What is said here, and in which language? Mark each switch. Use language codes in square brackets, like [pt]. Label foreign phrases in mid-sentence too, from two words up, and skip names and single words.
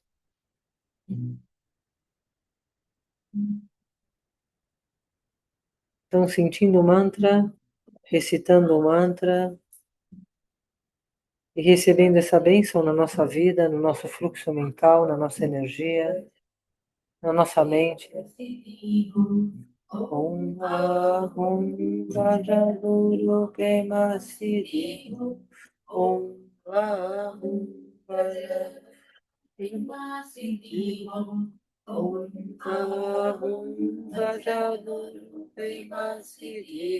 [pt] Então, sentindo o mantra, recitando o mantra e recebendo essa bênção na nossa vida, no nosso fluxo mental, na nossa energia, na nossa mente. [sa] Om Ahum Vajraduru Pema Siddhi. Om Ahum Vajraduru Pema Siddhi. Om Ahum Vajraduru Pema Siddhi.